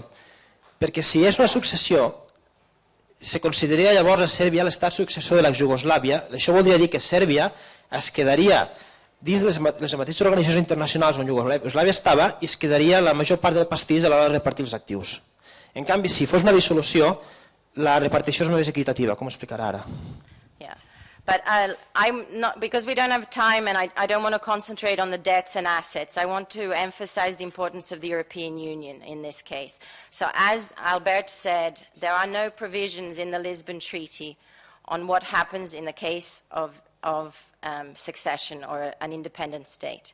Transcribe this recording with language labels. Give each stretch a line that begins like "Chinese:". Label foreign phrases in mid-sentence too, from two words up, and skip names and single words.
Catalan: Perquè si és una successió, se consideraria llavors a Sèrbia l'estat successor de l'ex-Iugoslàvia. Això voldria dir que Sèrbia es quedaria dins de les mateixes organitzacions internacionals on Iugoslàvia estava i es quedaria la major part del pastís a l'hora de repartir els actius. En canvi, si fos una dissolució, la repartició és més equitativa, com explicarà ara.
English: But I'm not, because we don't have time and I don't want to concentrate on the debts and assets, I want to emphasize the importance of the European Union in this case. So as Albert said, there are no provisions in the Lisbon Treaty on what happens in the case of succession or an independent state.